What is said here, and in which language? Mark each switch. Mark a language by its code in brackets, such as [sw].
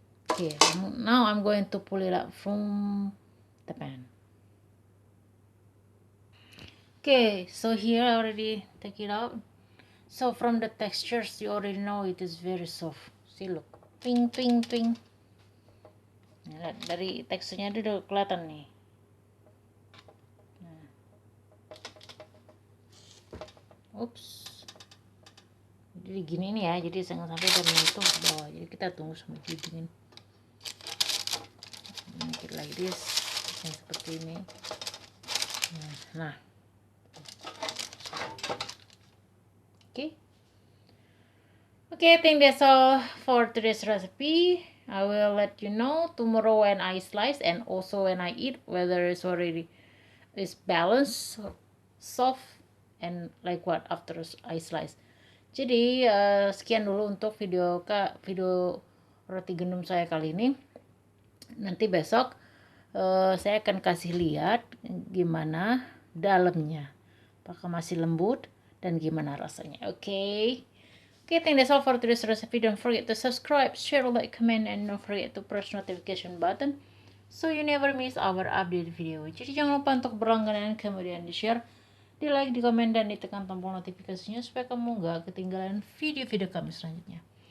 [en] Okay, now I'm going to pull it out from the pan. Okay, so here I already take it out. So from the textures, you already know it is very soft. See, look, ping. [id] Nah, dari teksturnya itu udah kelihatan nih. Nah. Ups. Jadi gini nih ya, jadi jangan sampai dari itu ke bawah. Jadi kita tunggu sampai dingin. Sedikit lagi. this yang seperti ini. [en] Nah, okay, I think that's all for today's recipe. I will let you know tomorrow when I slice and also when I eat whether it's already is balanced, soft, and like what after I slice. [id] Jadi sekian dulu untuk video roti gandum saya kali ini. Nanti besok saya akan kasih lihat gimana dalamnya, apakah masih lembut dan gimana rasanya. [en] Okay, I think that's all for today's recipe. Don't forget to subscribe, share, like, comment, and don't forget to press notification button so you never miss our update video. [id] Jadi jangan lupa untuk berlangganan, kemudian di share, di like, di komen, dan ditekan tombol notifikasinya supaya kamu nggak ketinggalan video-video kami selanjutnya.